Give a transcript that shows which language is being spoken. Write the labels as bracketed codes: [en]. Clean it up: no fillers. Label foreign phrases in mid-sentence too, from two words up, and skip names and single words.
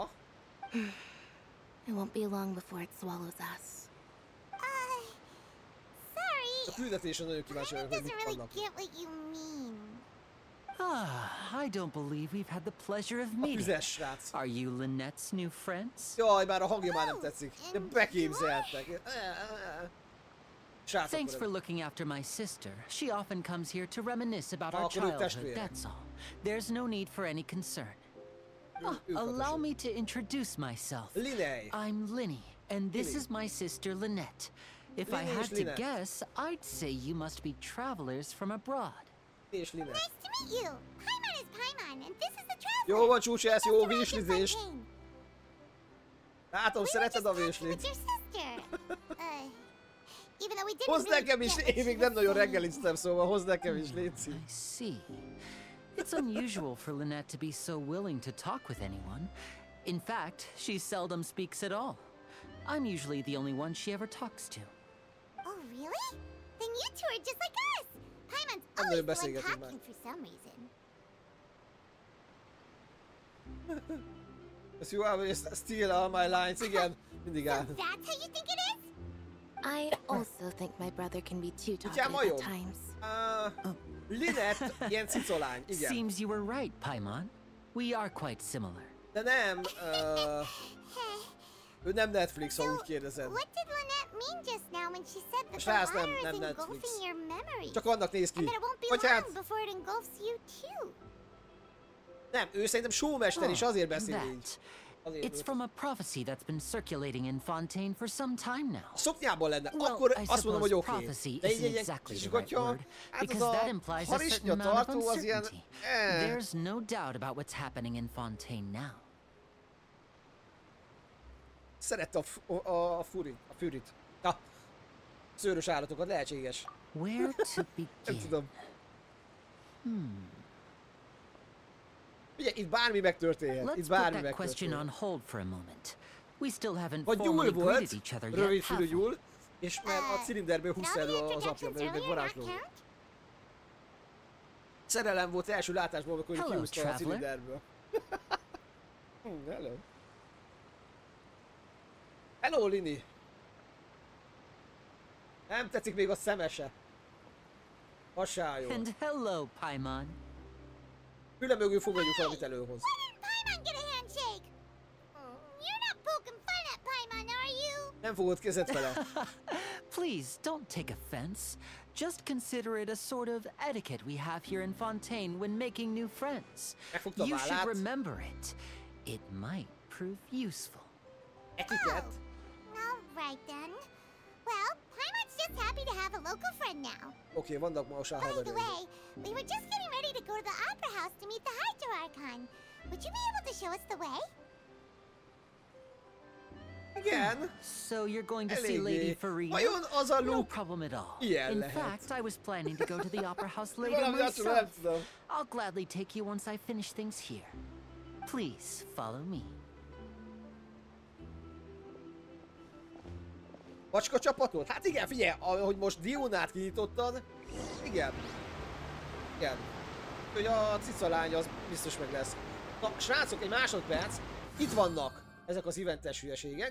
[en] It won't be long before it swallows us. Sorry. I doesn't really get what you mean. I don't believe we've had the pleasure of meeting. Are you Lynette's new friends? [hu] Jaj, már a hangja már nem tetszik. De beképzeltek. [en] Thanks for looking after my sister. She often comes here to reminisce about our childhood, that's all. There's no need for any concern. Allow me to introduce myself. I'm Linny, and this is my sister Lynette. If I had to guess, I'd say you must be travelers from abroad. Nice to meet you. Paimon is Paimon, and this is the traveler. [hu] Jó van, csúcsász, jó vízslizést. Látom, szereted a vízslit. Hozd nekem is, én még nem nagyon reggeliztem, szóval hozd nekem is, létszik. [en] I see. It's unusual for Lynette to be so willing to talk with anyone. In fact, she seldom speaks at all. I'm usually the only one she ever talks to. Oh, really? Then you two are just like us. Paimon's always the one talking for some reason. [hu] Ezt jó, hogy [en] steal all my lines, [hu] igen. Mindig áll. [en] So that's how you think it is? I also think my brother can be too talkative at times. Lynette, [hu] ilyen cicolány, igen. [en] Seems you were right, Paimon. We are quite similar. [hu] De nem, ő nem Netflix, ha úgy kérdezed. [en] What did Lynette mean just now when she said that the water is engulfing your memories? [hu] Csak annak néz ki. [en] And that it won't be long before it engulfs you too. [hu] Nem, ő szerintem showmester is, azért beszél így. [en] It's from a prophecy that's been circulating in Fontaine for some time now. [hu] Szoknyában lenne, akkor azt mondom, hogy oké. De így egy kis gatya, hát az a harisnya tartó az ilyen... [en] There's no doubt about what's happening in Fontaine now. [hu] Szerette a fürit. Na, szőrös állatokat, lehetséges. [en] Where to begin? [hu] Nem tudom. Ugye, itt bármi megtörténhet. Itt bármi megtörténhet. Vagy nyúl volt, rövidfülű nyúl, és mert a cilinderből húzta elő az apja, mert ő meg varázsló. Szerelem volt első látásból, amikor kihúzta a cilinderből. [en] Hello. Hello, Lini. [hu] Nem tetszik még a szemese. Hassályol. [en] And hello, Paimon. [hu] Füle mögül fogadjuk valamit előhoz. [en] Paimon, get a handshake. You're not poking fun at Paimon, are you? [hu] Nem fogod kezet vele. [en] Please, don't take offense. Just consider it a sort of etiquette we have here in Fontaine when making new friends. You should remember it. It might prove useful. Etiquette? Oh, all right then. Well, Paimon's just happy to have a local friend now. [hu] Okay, vannak most már [en] By the way, we were just getting ready to go to the opera house to meet the Hydro Archon. Would you be able to show us the way? Again? So you're going to see Lady Farina? No problem at all. In fact, I was planning to go to the opera house later myself. I'll gladly take you once I finish things here. Please follow me. [hu] Macska csapatot? Hát igen, figyelj, ahogy most Dionát kinyitottad, igen. Igen. Hogy a cicalány az biztos meg lesz. Na, srácok, egy másodperc. Itt vannak ezek az eventes hülyeségek.